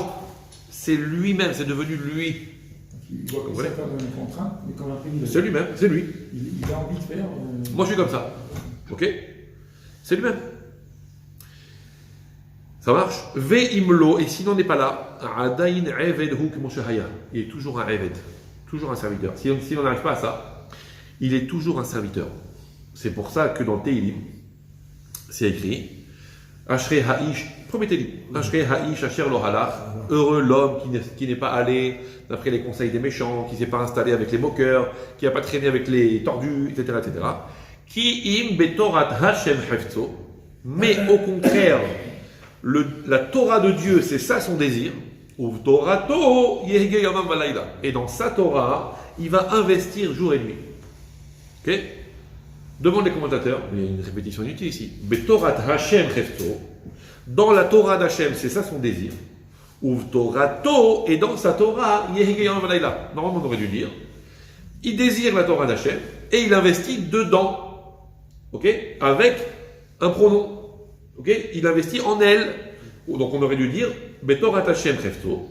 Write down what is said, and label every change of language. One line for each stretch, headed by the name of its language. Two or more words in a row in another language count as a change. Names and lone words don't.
French: C'est lui-même, c'est devenu lui. Il voit que ça pas comme une contrainte, mais comme un privilège. C'est lui-même, c'est lui. Il a envie de faire. Moi je suis comme ça. Ok? C'est lui-même. Ça marche?
Hebrew: ואם לא,
French: et s'il n'en est pas là,
Hebrew: עדיין עבד הוא כמו שהיה.
French: Il est toujours un eved, toujours un serviteur. Si on n'arrive pas à ça, il est toujours un serviteur. C'est pour ça que dans le Teilim, c'est écrit
Hebrew: אשרי האיש,
French: promettez-lui,
Hebrew: אשרי האיש אשר לא הלך,
French: heureux l'homme qui n'est pas allé d'après les conseils des méchants, qui ne s'est pas installé avec les moqueurs, qui n'a pas traîné avec les tordus, etc. etc.
Hebrew: כי אם בתורת השם חפצו,
French: mais au contraire, la Torah de Dieu, c'est ça son désir.
Hebrew: תורתו יהגה יומם ולילה.
French: Et dans sa Torah, il va investir jour et nuit. Ok? Demande les commentateurs, il y a une répétition inutile ici.
Hebrew: בתורת השם חפצו.
French: Dans la Torah d'Hashem, c'est ça son désir. Torato, et dans sa Torah,
Hebrew: יהגה יומם ולילה.
French: Normalement, on aurait dû dire. Il désire la Torah d'Hashem et il investit dedans. Ok? Avec un pronom. Ok? Il investit en elle. Donc on aurait dû dire
Hebrew: בתורת השם חפצו.